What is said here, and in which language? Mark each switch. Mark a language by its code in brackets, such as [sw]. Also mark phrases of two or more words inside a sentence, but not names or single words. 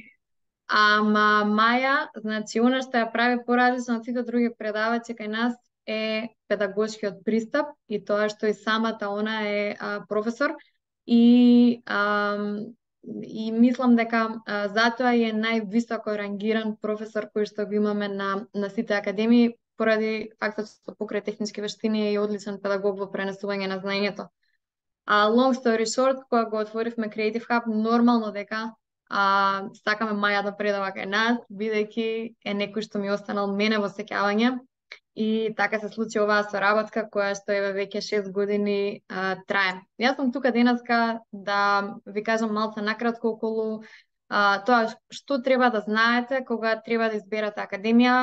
[mk] Ама Маја, значи, она што ја прави поразлично од сите други предавачи кај нас е педагошкиот пристап и тоа што и самата она е професор и мислам дека затоа е највисоко рангиран професор кој што го имаме на сите академии поради фактот што покрај технички вештини е одличен педагог во пренесување на знаењето. [en] Long story short, [mk] кога го отворивме Creative Hub, нормално дека сакаме Маја да предава кај нас, бидејќи е некој што ми останал мене во сеќавање и така се случи оваа соработка која што еве веќе 6 години трае. Јас сум тука денеска да ви кажам малце накратко околу тоа што треба да знаете кога треба да изберете академија.